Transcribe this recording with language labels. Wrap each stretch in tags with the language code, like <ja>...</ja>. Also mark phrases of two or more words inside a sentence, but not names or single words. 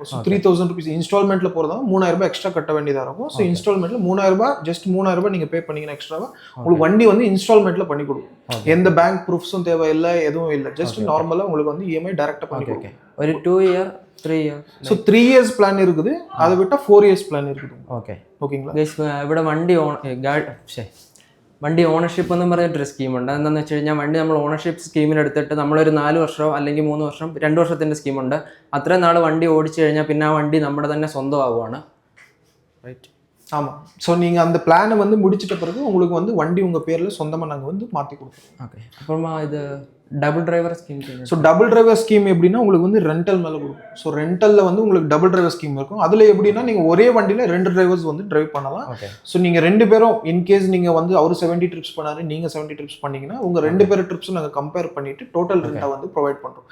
<ta>ஸோ 3,000 rupees இன்ஸ்டால்மெண்ட்டில் போகிறதா 3,000 ரூபாய் எக்ஸ்ட்ரா கட்ட வேண்டியதாக இருக்கும். ஸோ இன்ஸ்டால்மெண்ட்டில் 3,000 ரூபாய் ஜஸ்ட் 3,000 ரூபாய் நீங்கள் பே பண்ணிங்கன்னா எக்ஸ்ட்ராவாக உங்களுக்கு வண்டி வந்து இன்ஸ்டால்மெண்ட்டில் பண்ணி கொடுக்கும். எந்த</ta> <en>bank proofs</en> <ta>தேவையில்லை, எதுவும் இல்லை. ஜஸ்ட் நார்மலாக உங்களுக்கு வந்து</ta> <en>EMI direct</en> <ta>பண்ணி கொடுக்கும். ஒரு 2 இயர் 3 இயர். ஸோ 3</ta> <en>years plan</en> <ta>இருக்குது, அதை விட்டால் 4</ta> <en>years plan</en> <ta>இருக்குது.</ta> <ml>ഓക്കെ,</ml> <ta>ഓക്കെங்களா?</ta> <ml>ഇവിടെ വണ്ടി ഓണർഷിപ്പ് എന്ന് പറഞ്ഞിട്ടൊരു സ്കീമുണ്ട്. എന്താണെന്ന് വെച്ച് കഴിഞ്ഞാൽ വണ്ടി നമ്മൾ</ml> <en>ownership scheme</en> <ml>നമ്മളൊരു 4 വർഷമോ അല്ലെങ്കിൽ 3 വർഷം 2 വർഷത്തിൻ്റെ സ്കീമുണ്ട്. അത്രയും നാൾ വണ്ടി ഓടിച്ചു കഴിഞ്ഞാൽ പിന്നെ ആ വണ്ടി നമ്മുടെ തന്നെ സ്വന്തമാവുകയാണ്, റൈറ്റ്?</ml> <ta>ஆமாம். ஸோ நீங்கள் அந்த பிளானை வந்து முடிச்சிட்ட பிறகு உங்களுக்கு வந்து வண்டி உங்கள் பேரில் சொந்தமாக நாங்கள் வந்து மாற்றி கொடுக்குறோம். ஓகே, அப்புறமா இது</ta> <en>double driver scheme.</en> <ta>ஸோ</ta> <en>double driver scheme</en> <ta>எப்படின்னா உங்களுக்கு வந்து ரெண்டல் மேலே கொடுக்கும். ஸோ ரெண்டலில் வந்து உங்களுக்கு</ta> <en>double driver scheme</en> <ta>இருக்கும். அதில் எப்படின்னா நீங்கள் ஒரே வண்டியில் 2 டிரைவர்ஸ் வந்து டிரைவ் பண்ணலாம். ஸோ நீங்கள் 2 பேரும் இன்கேஸ் நீங்கள் வந்து அவர் 70 ட்ரிப்ஸ் பண்ணாரு, நீங்கள் 70 ட்ரிப்ஸ் பண்ணீங்கன்னா உங்கள் 2 பேர் ட்ரிப்ஸும் நாங்கள் கம்பேர் பண்ணிட்டு</ta> <en>total rent</en> <ta>வந்து ப்ரொவைட் பண்ணுறோம்.</ta>